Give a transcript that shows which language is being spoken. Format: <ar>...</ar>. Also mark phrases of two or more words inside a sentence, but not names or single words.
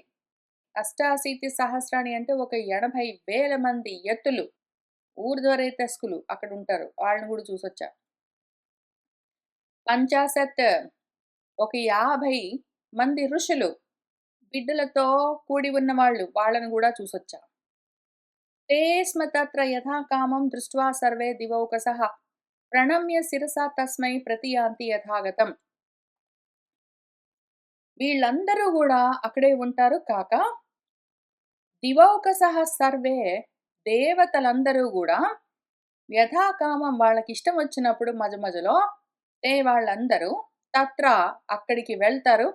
<sa>అష్టాశీతి సహస్రాణి</sa> <te>అంటే ఒక 80,000 మంది యతులు, ఊర్ధ్వరేతస్కులు అక్కడ ఉంటారు. వాళ్ళని కూడా చూసొచ్చా. పంచాశత్ ఒక 50 మంది ఋషులు, బిడ్డలతో కూడి ఉన్న వాళ్ళు, వాళ్ళని కూడా చూసొచ్చా.</te> <sa>ते स्म तत्र यथा कामं दृष्ट्वा सर्वे दिवौकसः ప్రణమ్య శిరసా తస్మై ప్రతియాంతి యథాగతం.</sa> <te>వీళ్ళందరూ కూడా అక్కడే ఉంటారు కాక</te> <sa>దివౌకసః సర్వే</sa> <te>దేవతలందరూ కూడా యథాకామం వాళ్ళకి ఇష్టం వచ్చినప్పుడు మధ్యలో వాళ్ళందరూ తత్ర అక్కడికి వెళ్తారు.</te>